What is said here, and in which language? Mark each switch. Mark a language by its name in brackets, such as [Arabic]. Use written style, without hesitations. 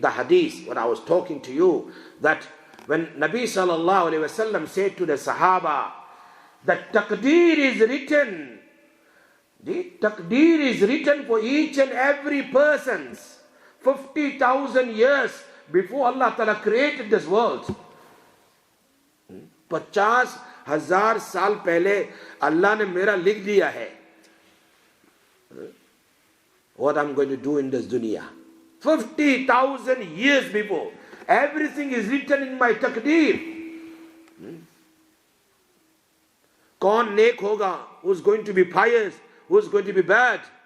[English] The hadith, when I was talking to you, that when Nabi sallallahu alaihi wasallam said to the Sahaba, that taqdeer is written. The taqdeer is written for each and every person's 50,000 years before Allah Ta'ala created this world. [Hindi] 50,000 साल पहले Allah ने मेरा लिख दिया है. [English] What I'm going to do in this dunya. 50,000 years before. Everything is written in my taqdeer. [Hindi] कौन नेक होगा? [English] Who's going to be pious? Who's going to be bad?